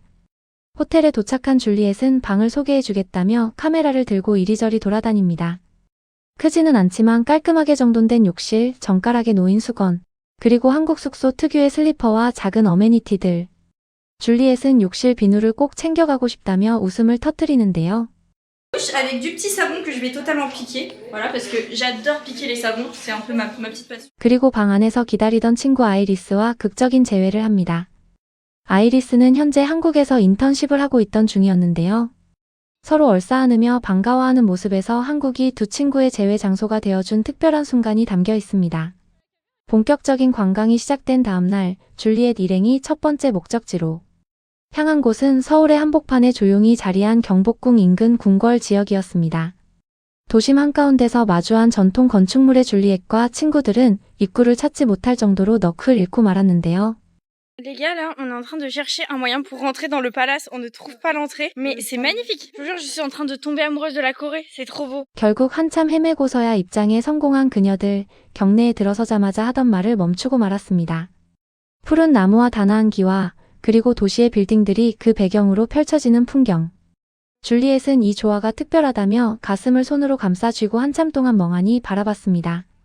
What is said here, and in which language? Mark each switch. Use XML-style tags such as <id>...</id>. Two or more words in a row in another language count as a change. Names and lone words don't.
<ko>호텔에 도착한 줄리엣은 방을 소개해주겠다며 카메라를 들고 이리저리 돌아다닙니다. 크지는 않지만 깔끔하게 정돈된 욕실, 정갈하게 놓인 수건, 그리고 한국 숙소 특유의 슬리퍼와 작은 어메니티들. 줄리엣은 욕실 비누를 꼭 챙겨가고 싶다며 웃음을 터뜨리는데요.</ko> <fr>Avec du petit savon que je vais totalement piquer, voilà, parce que j'adore piquer les savons, c'est un peu ma petite passion.</fr> <ko>그리고 방 안에서 기다리던 친구 아이리스와 극적인 재회를 합니다. 아이리스는 현재 한국에서 인턴십을 하고 있던 중이었는데요. 서로 얼싸안으며 반가워하는 모습에서 한국이 두 친구의 재회 장소가 되어준 특별한 순간이 담겨 있습니다. 본격적인 관광이 시작된 다음날 줄리엣 일행이 첫 번째 목적지로 향한 곳은 서울의 한복판에 조용히 자리한 경복궁 인근 궁궐 지역이었습니다. 도심 한가운데서 마주한 전통 건축물의 줄리엣과 친구들은 입구를 찾지 못할 정도로 넋을 잃고 말았는데요.</ko> <fr>Les gars, là, on est en train de chercher un moyen pour rentrer dans le palace. On ne trouve pas l'entrée, mais c'est magnifique. Je vous jure, je suis en train de tomber amoureuse de la Corée. C'est trop beau.</fr> <ko>결국 한참 헤매고서야 입장에 성공한 그녀들, 경내에 들어서자마자 하던 말을 멈추고 말았습니다. 푸른 나무와 단아한 기와 그리고 도시의 빌딩들이 그 배경으로 펼쳐지는 풍경. 줄리엣은 이 조화가 특별하다며 가슴을 손으로 감싸 쥐고 한참 동안 멍하니 바라봤습니다.</ko>